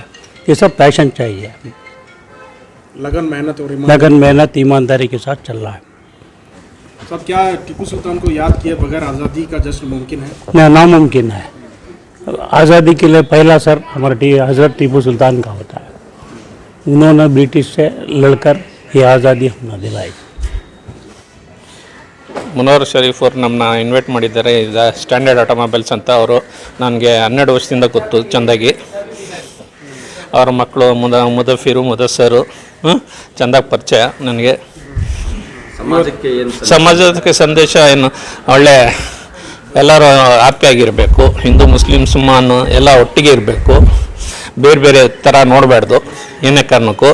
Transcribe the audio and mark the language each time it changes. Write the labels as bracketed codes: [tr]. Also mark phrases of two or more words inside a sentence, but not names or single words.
[hi] ये सब पैशन चाहिए, लगन मेहनत ईमानदारी के साथ चल रहा है। सब क्या टीपू सुल्तान को याद किए बगैर आज़ादी का जश्न मुमकिन है? नहीं, नामुमकिन है। आज़ादी के लिए पहला सर हमारे हज़रत टीपू सुल्तान का होता है। उन्होंने ब्रिटिश से लड़कर ये आज़ादी हमने दिलाई। [kn] ಮುನವರ್ ಶರೀಫ್ ಅವರು ನಮ್ಮನ್ನ ಇನ್ವೈಟ್ ಮಾಡಿದ್ದಾರೆ ಸ್ಟ್ಯಾಂಡರ್ಡ್ ಆಟೋಮೊಬೈಲ್ಸ್ ಅಂತ. ಅವರು ನನಗೆ 12 ವರ್ಷದಿಂದ ಗೊತ್ತು ಚೆಂದಾಗಿ. ಅವ್ರ ಮಕ್ಕಳು ಮುದಫಿರು ಮುದಸ್ಸರು ಚೆಂದಾಗಿ ಪರಿಚಯ ನನಗೆ. ಸಮಾಜಕ್ಕೆ ಸಂದೇಶ ಏನು, ಒಳ್ಳೆ ಎಲ್ಲರೂ ಹ್ಯಾಪಿಯಾಗಿರಬೇಕು, ಹಿಂದೂ ಮುಸ್ಲಿಂ ಮುಸಲ್ಮಾನು ಎಲ್ಲ ಒಟ್ಟಿಗೆ ಇರಬೇಕು, ಬೇರೆ ಬೇರೆ ಥರ ನೋಡಬಾರ್ದು ಏನೇ ಕಾರಣಕ್ಕೂ.